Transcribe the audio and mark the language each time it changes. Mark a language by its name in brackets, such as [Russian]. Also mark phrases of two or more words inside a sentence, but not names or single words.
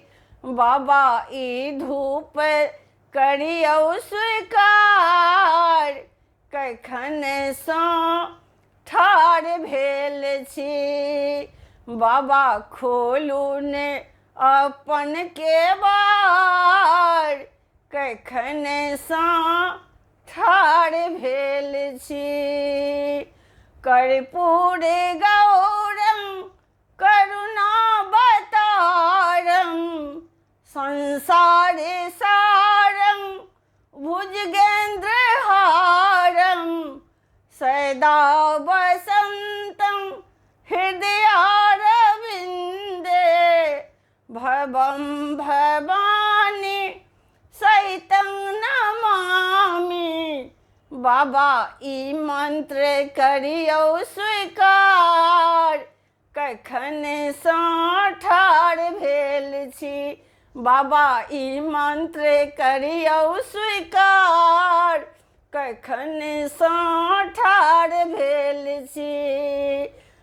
[Maithili] बाबा ई धूप करियौ स्वीकार, कखन ठाढ़ भेल छी। बाबा खोलू ने अपन के बार, कखन ठाढ़ भेल छी। [Sanskrit] कर्पूर गौरम करुणावतारम, संसार सारं भुजगेन्द्रहारं। सदा वसन्तं हृदयारविन्दे, भवं भवानी सहितं नमामि। [Maithili] बाबा ई मंत्र करियौ स्वीकार, कखन ठाढ़ भेल छी। बाबा ई मंत्र करियौ स्वीकार, कखन ठाढ़ भेल छी।